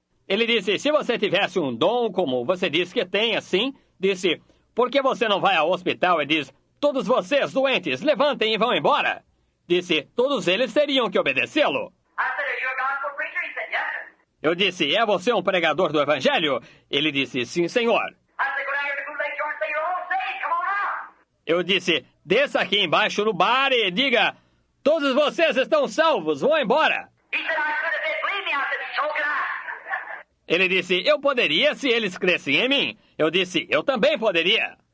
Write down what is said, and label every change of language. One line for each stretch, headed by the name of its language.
Portuguese: Ele disse, se você tivesse um dom como você diz que tem, assim, disse, por que você não vai ao hospital e diz, todos vocês doentes, levantem e vão embora? Disse, todos eles teriam que obedecê-lo.
English: I said, are you a gospel preacher? He said, yes, sir.
Portuguese: Eu disse, é você um pregador do Evangelho? Ele disse, sim, senhor.
English: I said, go down here to Bootleg George and say, you're all saved, come on out.
Portuguese: Eu disse, desça aqui embaixo no bar e diga, todos vocês estão salvos, vão embora.
English: He said, I could if they believe me. I said, so can I.
Portuguese: Ele disse, eu poderia se eles crescem em mim. Eu disse, eu também poderia.